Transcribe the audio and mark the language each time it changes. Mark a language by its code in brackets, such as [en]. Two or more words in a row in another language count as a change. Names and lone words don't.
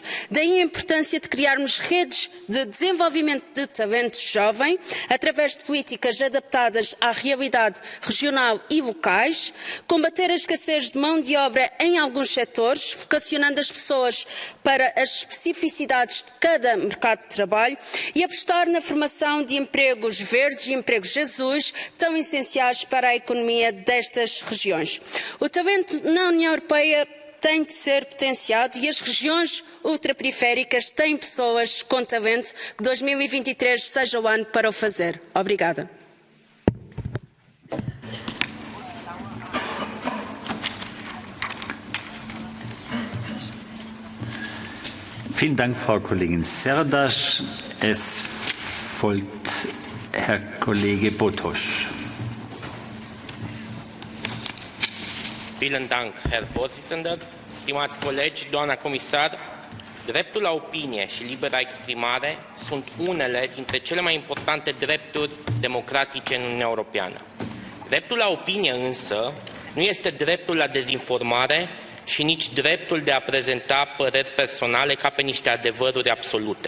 [pt] Daí a importância de criarmos redes de desenvolvimento de talento jovem através de políticas adaptadas à realidade regional e locais, combater a escassez de mão de obra em alguns setores, vocacionando as pessoas para as especificidades de cada mercado de trabalho e apostar na formação de empregos verdes e empregos azuis, tão essenciais para a economia destas regiões. O talento na União Europeia tem de ser potenciado e as regiões ultraperiféricas têm pessoas com talento. Que 2023 seja o ano para o fazer. Obrigada. [de] Vielen Dank, Frau Kollegin Serdasch. Es folgt Herr Kollege Botosch. Vielen Dank, Herr Vorsitzender. [ro] Stimați colegi, doamna comisar, dreptul la opinie și libera exprimare sunt unele dintre cele mai importante drepturi democratice în Uniunea Europeană. Dreptul la opinie însă nu este dreptul la dezinformare și nici dreptul de a prezenta păreri personale ca pe niște adevăruri absolute.